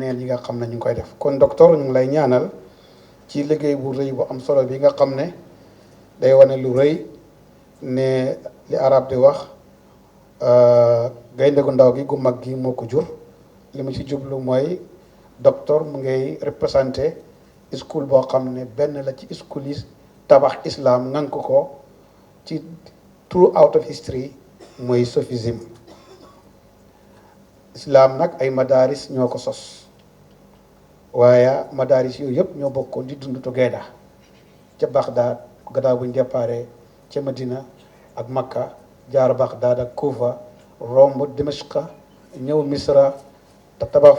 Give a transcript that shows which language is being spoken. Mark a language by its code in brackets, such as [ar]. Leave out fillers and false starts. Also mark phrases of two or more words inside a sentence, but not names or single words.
[wo] yi nga xam ne ñu ngi koy def kon docteur ñu ngi lay ñaanal ci liggéey bu rëy bu am solo bi nga xam ne day wane lu rëy ne li arab di wax gaynde gu ndaw gi gu mag gi moo ko jur li mu ci jublu mooy docteur mu ngay représenté school boo xam ne benn la ci school yi tabax islam ngank ko ci [en] throughout of history [wo] mooy sophisme. Islam nag ay madaris ñoo ko sos waaye madaris yooyu yëpp ñoo bokkoon di dund together ca Baghdad gannaaw buñ déparé ca Medina ak Makka jaar Baghdad ak Kufa romb Dimashqa ñëw Misra te tabax fa